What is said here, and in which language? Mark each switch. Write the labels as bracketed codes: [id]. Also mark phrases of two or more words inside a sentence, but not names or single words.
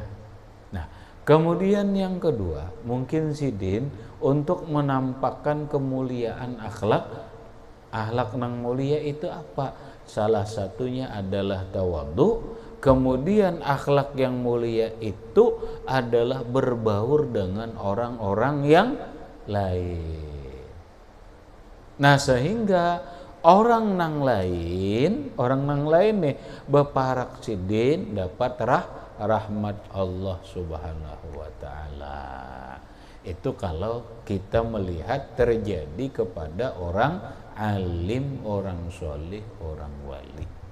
[id] Nah, kemudian yang kedua, mungkin sidin untuk menampakkan kemuliaan akhlak nang mulia itu apa? Salah satunya adalah tawadhu, Kemudian akhlak yang mulia itu adalah berbaur dengan orang-orang yang lain. [bjn] Nah, sehingga orang nang lain nih beparak sidin dapat rahmat Allah [ar] Subhanahu wa taala. [id] Itu kalau kita melihat terjadi kepada orang alim, orang solih, orang wali.